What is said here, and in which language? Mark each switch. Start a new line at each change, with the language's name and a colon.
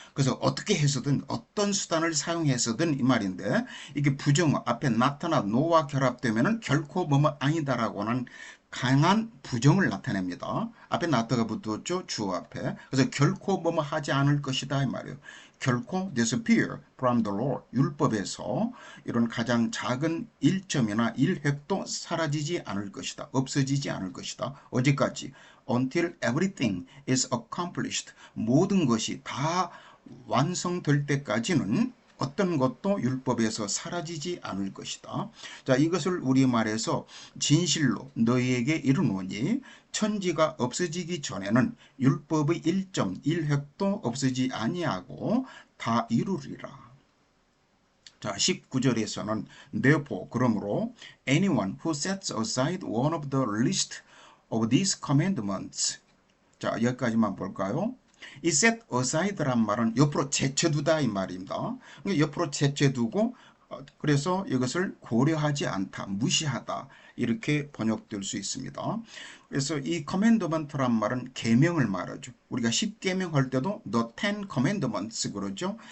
Korean: 그래서 어떻게 해서든 어떤 수단을 사용해서든 이 말인데, 이게 부정 앞에 not나 no와 결합되면은 결코 뭐뭐 아니다라고 하는 강한 부정을 나타냅니다. 앞에 not가 붙었죠, 주어 앞에. 그래서 결코 뭐뭐 하지 않을 것이다 이 말이에요. 결코
English: disappear from the law,
Korean: 율법에서 이런 가장 작은 1점이나 1획도 사라지지 않을 것이다. 없어지지 않을 것이다. 어디까지?
English: Until everything is accomplished.
Korean: 모든 것이 다 완성될 때까지는 어떤 것도 율법에서 사라지지 않을 것이다. 자, 이것을 우리말에서 진실로 너희에게 이르노니 천지가 없어지기 전에는 율법의 1점 1획도 없어지지 아니하고 다 이루리라.
English: 자, 19절에서는 therefore
Korean: 그러므로
English: anyone who sets aside one of the least of these commandments.
Korean: 자, 여기까지만 볼까요? 이 set aside란 말은 옆으로 제쳐두다 이 말입니다. 옆으로 제쳐두고 그래서 이것을 고려하지 않다, 무시하다 이렇게 번역될 수 있습니다. 그래서 이 commandment란 말은 계명을 말하죠. 우리가 10계명 할 때도 the 10 commandments 그러죠.